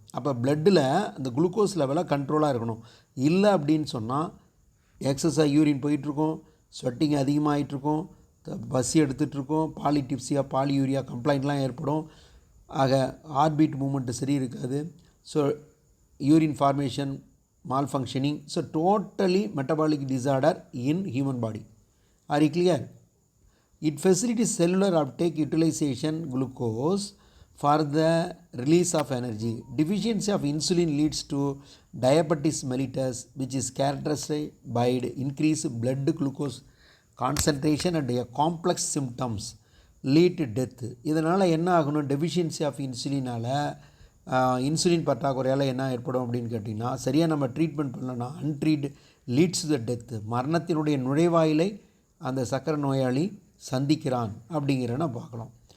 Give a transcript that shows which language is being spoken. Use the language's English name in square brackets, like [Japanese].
[Tamil] அப்போ பிளட்டில் அந்த குளுக்கோஸ் லெவலாக கண்ட்ரோலாக இருக்கணும். இல்லை அப்படின்னு சொன்னால் எக்ஸஸாக யூரின் போயிட்டுருக்கோம், ஸ்வெட்டிங் அதிகமாகிட்ருக்கும், பசி எடுத்துகிட்ருக்கோம், பாலிடிப்ஸியா பாலியூரியா கம்ப்ளைண்ட்லாம் ஏற்படும். ஆக ஹார்ட்பீட் மூமெண்ட்டு சரி இருக்காது. [English] So urine formation malfunctioning. So totally metabolic disorder in human body. Are you clear? It facilitates cellular uptake, utilization glucose for the release of energy. Deficiency of insulin leads to diabetes mellitus, which is characterized by increased blood glucose concentration and a complex symptoms lead to death. [Tamil] இதனால் என்ன ஆகணும், deficiency of இன்சுலினால் insulin பற்றாக்குறையால் என்ன ஏற்படும் அப்படின்னு கேட்டிங்கன்னா சரியாக நம்ம ட்ரீட்மெண்ட் பண்ணலன்னா [English] Untreated leads to the death. [Tamil] மரணத்தினுடைய நுழைவாயிலை அந்த சக்கரை நோயாளி சந்திக்கிறான் அப்படிங்கிறன பார்க்கலாம்.